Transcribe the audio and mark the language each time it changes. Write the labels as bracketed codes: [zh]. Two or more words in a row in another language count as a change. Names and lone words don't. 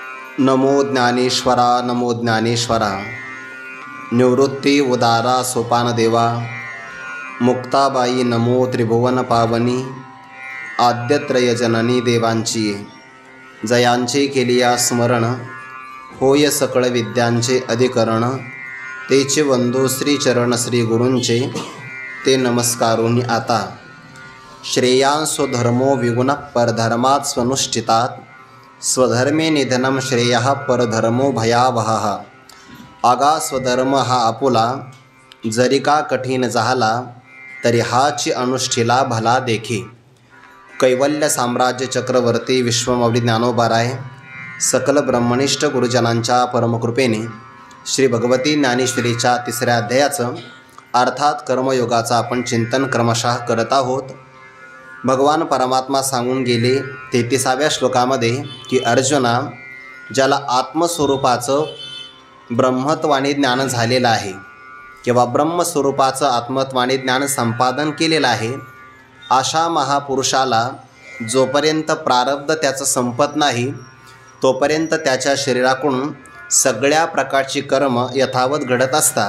[mr] नमो ज्ञानेश्वरा नमो ज्ञानेश्वरा। निवृत्ती उदारा सोपान देवा। मुक्ताबाई नमो त्रिभुवन पावनी। आद्यत्रय जननी देवांची जयांचे केलिया स्मरण। होय सकळ विद्यांचे अधिकरण। तेचे वंदो श्री चरण श्री गुरूंचे ते नमस्कारोनी आता। [sa] श्रेयांसो धर्मो विगुण परधर्मात् स्वनुष्ठितात। स्वधर्मे निधनम श्रेयः परधर्मो भयावहः। [mr] आगा स्वधर्म हा आपुला जरी का कठीण झाला तरी हाची अनुष्ठिला भला देखी। कैवल्य साम्राज्य चक्रवर्ती विश्वमौली ज्ञानोबाराय सकल ब्रह्मनिष्ठ गुरुजनांच्या परमकृपेने श्री भगवती ज्ञानेश्वरीच्या तिसऱ्या अध्यायाचं अर्थात कर्मयोगाचं आपण चिंतन क्रमशः करत आहोत। भगवान परमात्मा सांगून गेले 33व्या श्लोकामध्ये की अर्जुना, ज्याला आत्मस्वरूपाचं ब्रह्मत्वाने ज्ञान झालेलं आहे किंवा ब्रह्मस्वरूपाचं आत्मत्वाने ज्ञान संपादन केलेलं आहे, अशा महापुरुषाला जोपर्यंत प्रारब्ध त्याचं संपत नाही तोपर्यंत त्याच्या शरीराकडून सगळ्या प्रकारची कर्म यथावत घडत असतात।